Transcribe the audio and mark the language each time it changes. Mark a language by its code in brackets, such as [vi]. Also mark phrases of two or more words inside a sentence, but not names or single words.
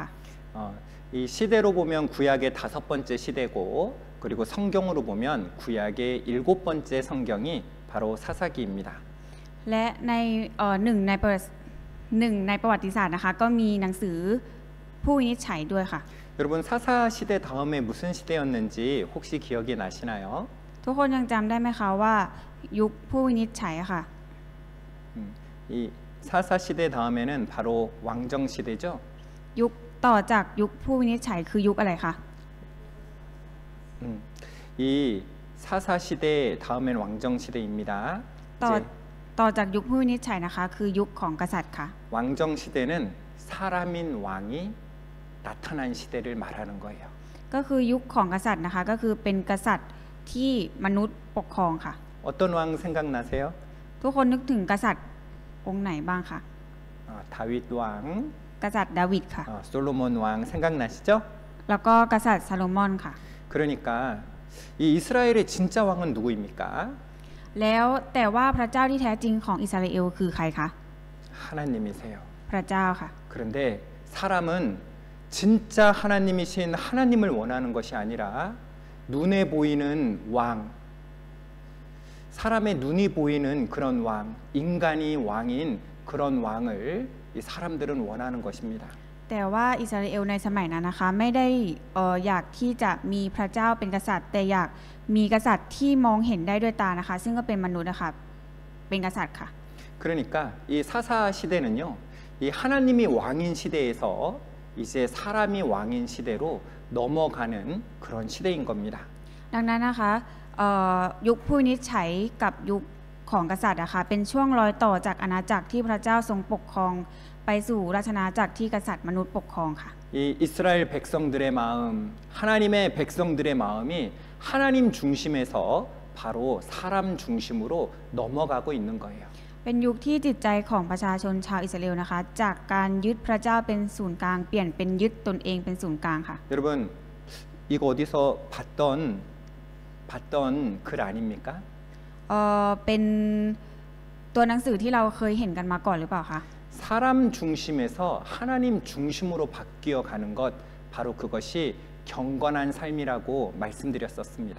[ko] 이 시대로 보면 구약의 5번째 시대고 그리고 성경으로 보면 구약의 7번째 성경이 바로 사사기입니다. [th] และในหนึ่งในประวัติศาสตร์นะคะก็มีหนังสือผู้วินิจฉัยด้วยค่ะ [ko] 여러분 사사 시대 다음에 무슨 시대였는지 혹시 기억이 나시나요? [th] ทุกคนยังจำได้ไหมคะว่ายุคผู้วินิจฉัยค่ะ [ko] 이 사사 시대 다음에는 바로 왕정 시대죠. [th] ยุคต่อจากยุคผู้วินิจฉัยคือยุคอะไรคะ [ko] 이 사사 시대 다음엔 왕정 시대입니다. [th] ต่อจากยุคผู้วินิจฉัยนะคะคือยุคของกษัตริย์ค่ะ [ko] 왕정 시대는 사람인 왕이 나타난 시대를 말하는 거예요. [th] ก็คือยุคของกษัตริย์นะคะก็คือเป็นกษัตริย์ที่มนุษย์ปกครองค่ะ [ko] 어떤 왕 생각나세요? [th] ทุกคนนึกถึงกษัตริย์องค์ไหนบ้างคะ [ko] 다윗 왕, [th] กษัตริย์ดาวิดค่ะ [ko] 솔로몬 왕 생각나시죠? [th] แล้วก็กษัตริย์ซาโลมอนค่ะ [ko] 그러니까 이 이스라엘의 진짜 왕은 누구입니까? [th] แล้วแต่ว่าพระเจ้าที่แท้จริงของอิสราเอลคือใครคะ [ko] 하나님이세요. [th] พระเจ้าค่ะ [ko] 그런데 사람은 진짜 하나님이신 하나님을 원하는 것이 아니라 눈에 보이는 왕, 사람의 눈이 보이는 그런 왕, 인간이 왕인 그런 왕을 이 사람들은 원하는 것입니다. [th] แต่ว่าอิสราเอลในสมัยนั้นนะคะไม่ได้อยากที่จะมีพระเจ้าเป็นกษัตริย์ แต่อยากมีกษัตริย์ที่มองเห็นได้ด้วยตานะคะซึ่งก็เป็นมนุษย์นะคะเป็นกษัตริย์ค่ะ [ko] 그러니까 이 사사 시대는요, 이 하나님이 왕인 시대에서 이제 사람이 왕인 시대로 넘어가는 그런 시대인 겁니다. [th] ดังนั้นนะคะยุคผู้วินิจฉัยกับยุคของกษัตริย์นะคะเป็นช่วงรอยต่อจากอาณาจักรที่พระเจ้าทรงปกครองไปสู่ราชอาณาจักรที่กษัตริย์มนุษย์ปกครองค่ะ [ko] 이 이스라엘 백성들의 마음, 하나님의 백성들의 마음이 하나님 중심에서 바로 사람 중심으로 넘어가고 있는 거예요. [th] เป็นยุคที่จิตใจของประชาชนชาวอิสราเอลนะคะจากการยึดพระเจ้าเป็นศูนย์กลางเปลี่ยนเป็นยึดตนเองเป็นศูนย์กลางค่ะ [ko] 여러분 이거 어디서 봤던 글 아닙니까? [th] เป็นตัวหนังสือที่เราเคยเห็นกันมาก่อนหรือเปล่าคะ [ko] 사람 중심에서 하나님 중심으로 바뀌어 가는 것 바로 그것이 경건한 삶이라고 말씀드렸었습니다.